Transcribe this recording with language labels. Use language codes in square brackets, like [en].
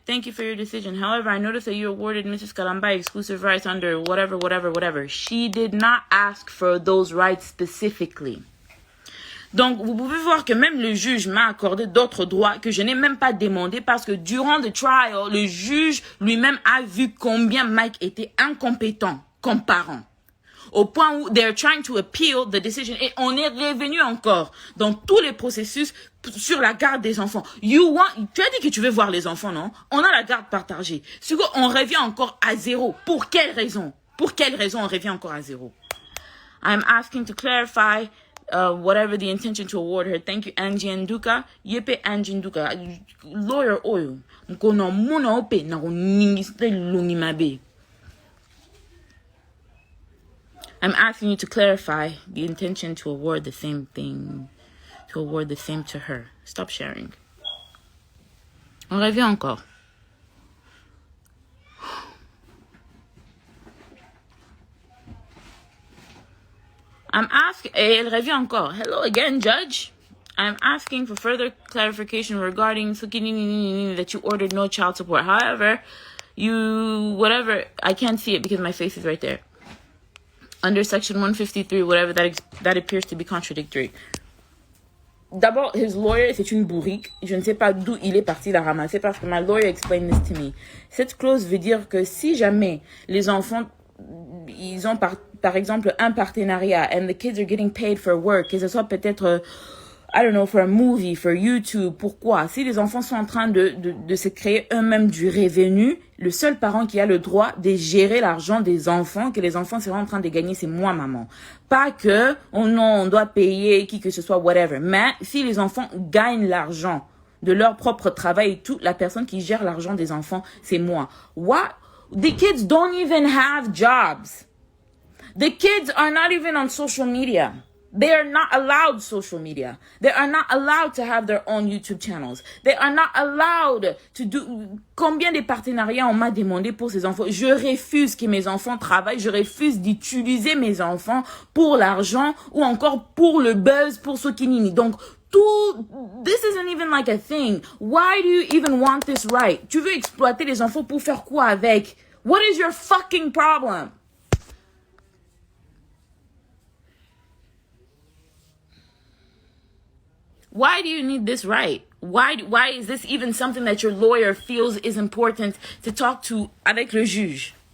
[en] Thank you for your decision. However, I noticed that you awarded Mrs. Kalamba exclusive rights under whatever. She did not ask for those rights specifically. [fr] Donc, vous pouvez voir que même le juge m'a accordé d'autres droits que je n'ai même pas demandé parce que durant le trial, le juge lui-même a vu combien Mike était incompétent comme parent. Au point où [en] they're trying to appeal the decision. [fr] Et on est revenu encore dans tous les processus sur la garde des enfants. Tu as dit que tu veux voir les enfants, non? On a la garde partagée. On revient encore à zéro. Pour quelle raison on revient encore à zéro? [en] I'm asking to clarify whatever the intention to award her. Thank you, Angie Nduka. Yepe Angie Nduka. Lawyer oil. Mkono muna ope na kuningiste lungimabe. I'm asking you to clarify the intention to award the same thing, to award the same to her. Stop sharing. [fr] On revient encore. [en] I'm asking, [fr] elle revient encore. [en] Hello again, Judge. I'm asking for further clarification regarding that you ordered no child support. However, I can't see it because my face is right there. under section 153, whatever, that appears to be contradictory. [fr] D'abord, [en] his lawyer, [fr] c'est une bourrique. Je ne sais pas d'où il est parti la ramasser parce que [en] my lawyer explained this to me. [fr] Cette clause veut dire que si jamais les enfants, ils ont par exemple un partenariat [en] and the kids are getting paid for work, [fr] que ce soit peut-être, [en] I don't know, for a movie, for YouTube, [fr] pourquoi? Si les enfants sont en train de se créer eux-mêmes du revenu, le seul parent qui a le droit de gérer l'argent des enfants, que les enfants seront en train de gagner, c'est moi, maman. Pas que, oh non, on doit payer qui que ce soit, [en] whatever. [fr] Mais si les enfants gagnent l'argent de leur propre travail et tout, la personne qui gère l'argent des enfants, c'est moi. [en] What? The kids don't even have jobs. The kids are not even on social media. They are not allowed social media. They are not allowed to have their own YouTube channels. They are not allowed to do... [fr] Combien de partenariats on m'a demandé pour ces enfants? Je refuse que mes enfants travaillent. Je refuse d'utiliser mes enfants pour l'argent ou encore pour le buzz, pour ce qui nini. Donc, [en] this isn't even like a thing. Why do you even want this right? [fr] Tu veux exploiter les enfants pour faire quoi avec? [en] What is your fucking problem? Why do you need this right? Why is this even something that your lawyer feels is important to talk to [fr] avec le juge?